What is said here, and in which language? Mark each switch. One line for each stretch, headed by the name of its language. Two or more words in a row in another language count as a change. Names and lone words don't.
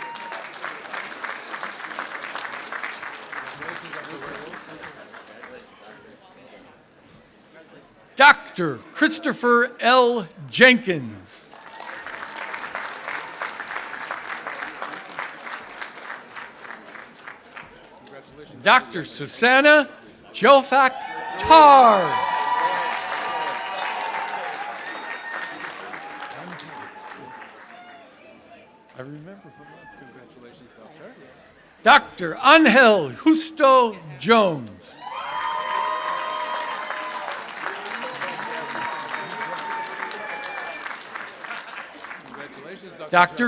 English: Dr. Christopher L. Jenkins. Dr. Susanna Jofak Tar. I remember from last. Congratulations, Doctor. Dr. Angel Justo Jones. Congratulations, Dr.